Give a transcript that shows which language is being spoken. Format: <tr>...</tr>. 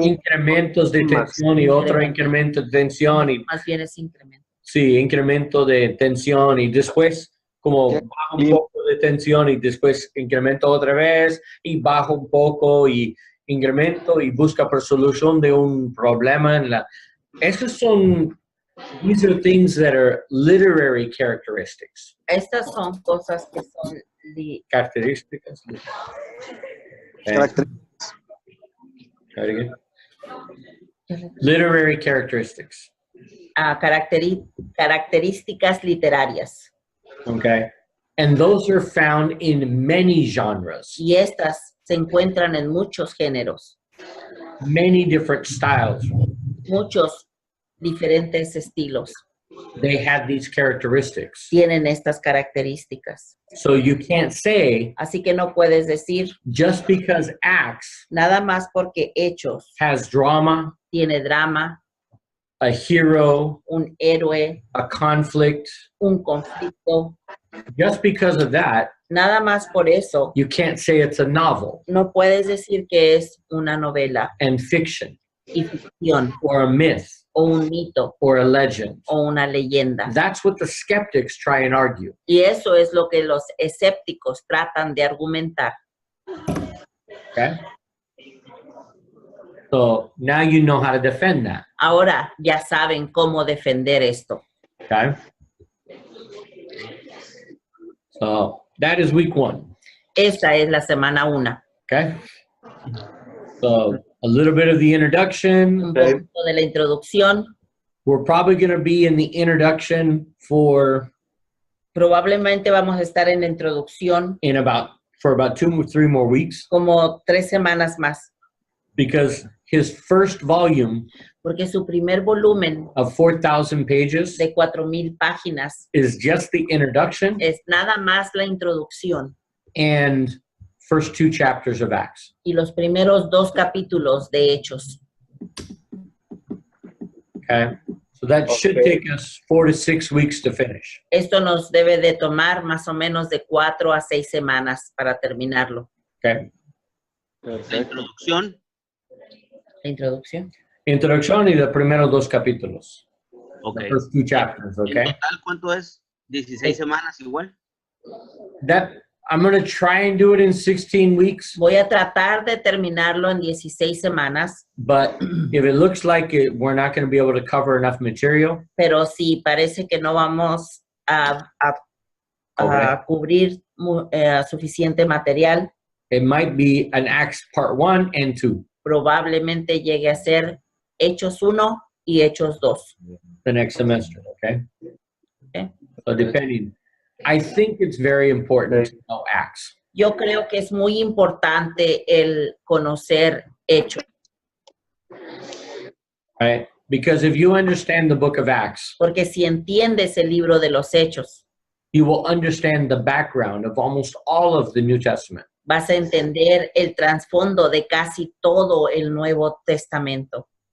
<es>incrementos de tensión y otro incremento de tensión y Más bien es incremento. sí, incremento de tensión y después como bajo un poco de tensión y después incremento otra vez y bajo un poco y incremento y busca por solución de un problema en la. Esos son,</es> <en>these are things that are literary characteristics.</en> <es>Estas son cosas que son Características.</es> <en>Okay. Try it again. Literary characteristics.</en> <es>características literarias.</es> <en>Okay. And those are found in many genres,</en> <es>Y estas se encuentran en muchos géneros,</es> <en>many different styles.</en> <es>muchos diferentes estilos.</es> <en>They have these characteristics.</en> <es>Tienen estas características.</es> <en>So you can't say</en> <es>Así que no puedes decir</es> <en>just because Acts</en> <es>nada más porque Hechos</es> <en>has drama,</en> <es>tiene drama,</es> <en>a hero,</en> <es>un héroe,</es> <en>a conflict,</en> <es>un conflicto.</es> <en>just because of that,</en> <es>Nada más por eso</es> <en>you can't say it's a novel</en> <es>no puedes decir que es una novela</es> <en>and fiction</en> <es>y ficción</es> <en>or a myth</en> <es>o un mito</es> <en>or a legend.</en> <es>o una leyenda.</es> <en>That's what the skeptics try and argue.</en> <es>Y eso es lo que los escépticos tratan de argumentar.</es> <en>Okay? So now you know how to defend that.</en> <es>Ahora ya saben cómo defender esto.</es> <en>Okay? So that is week 1.</en> <es>Esta es la semana 1.</es> <en>Okay? So a little bit of the introduction.</en> <es>Un poquito de la introducción.</es> <en>We're probably going to be in the introduction for</en> <es>Probablemente vamos a estar en la introducción</es> <en>for about 2 or 3 more weeks</en> <es>como 3 semanas más,</es> <en>because his first volume</en> <es>porque su primer volumen</es> <en>of 4,000 pages</en> <es>de 4,000 páginas</es> <en>is just the introduction</en> <es>es nada más la introducción</es> <en>and first 2 chapters of Acts.</en> <es>y los primeros 2 capítulos de Hechos.</es> <en>Okay? So that should take us 4 to 6 weeks to finish.</en> <es>Esto nos debe de tomar más o menos de 4 a 6 semanas para terminarlo.</es> <en>Okay?</en> <es>La introducción. La introducción. Introducción y los primeros 2 capítulos.</es> <en>Ok. The first 2 chapters,</en> <es>¿En</es> <en>okay?</en> <es>total cuánto es? ¿16 semanas igual?</es> <en>That I'm going to try and do it in 16 weeks,</en> <es>Voy a tratar de terminarlo en 16 semanas,</es> <en>but if it looks like we're not going to be able to cover enough material,</en> <es>pero si parece que no vamos a cubrir suficiente material,</es> <en>it might be an Acts part 1 and 2</en> <es>probablemente llegue a ser Hechos 1 y Hechos 2.</es> <en>the next semester, okay? Okay. So depending, I think it's very important to know Acts.</en> <es>Yo creo que es muy importante el conocer Hechos,</es> <en>Right? Because if you understand the book of Acts,</en> <es>porque si entiendes el libro de los Hechos,</es> <en>you will understand the background of almost all of the New Testament.</en> <es>vas a entender el trasfondo de casi todo el Nuevo Testamento.</es>